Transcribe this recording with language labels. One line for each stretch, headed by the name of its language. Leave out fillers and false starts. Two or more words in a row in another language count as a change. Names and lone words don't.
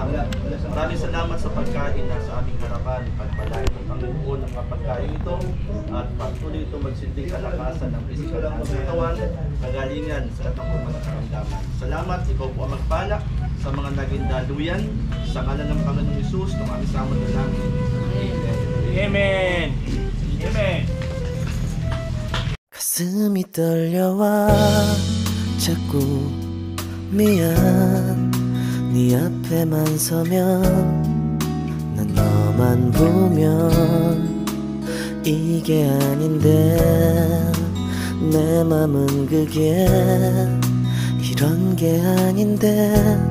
Filipino: Maraming salamat sa pagkain na sa aming harapan. Pagpalain ng Panginoon ng mga pagkain ito at patuloy ito magsilbing kalakasan ng pisikal ng katawan, kagalingan sa lahat ng mga karamdaman. Salamat, ikaw po ang magpala sa mga naging daluyan sa ngalan ng Panginoong Hesus ng aming sama na namin. Amen. Amen.
Korean: 가슴이 떨려와 자꾸 미안 네 앞에만 서면 난 너만 보면 이게 아닌데 내 맘은 그게 이런 게 아닌데